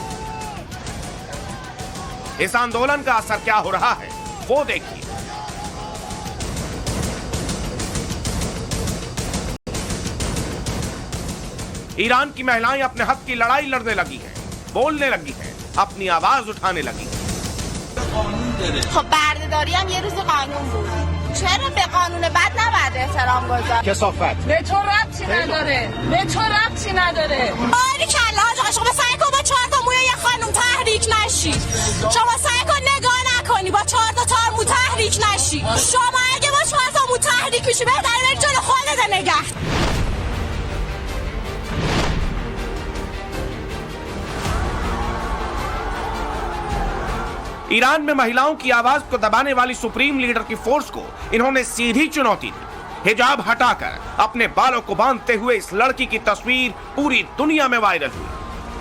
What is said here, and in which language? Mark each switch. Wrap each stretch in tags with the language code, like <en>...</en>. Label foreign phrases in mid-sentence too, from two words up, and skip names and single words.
<hi>इस आंदोलन का असर क्या हो रहा है वो देखिए। ईरान की महिलाएं अपने हक की लड़ाई लड़ने लगी हैं, बोलने लगी हैं, अपनी आवाज उठाने लगी।</hi> <fa>خب بردهداری هم یه روز قانون بود. چرا به قانون بد نباید احترام گذاشت؟ کثافت. به تو ربطی نداره. به تو ربطی نداره. باریکلا آقا، شما سعی کن با 4 تا موی یه خانم تحریک نشی. شما سعی کن نگاه نکنی با 4 تا تار مو تحریک نشی. شما اگه با 4 تا مو تحریک بشی بهتره بری جلو خودت نگه.</fa> <hi>ईरान में महिलाओं की आवाज को दबाने वाली</hi> <en>supreme leader</en> <hi>की फोर्स को इन्होंने सीधी चुनौती दी। हिजाब हटाकर अपने बालों को बांधते हुए इस लड़की की तस्वीर पूरी दुनिया में वायरल हुई।</hi>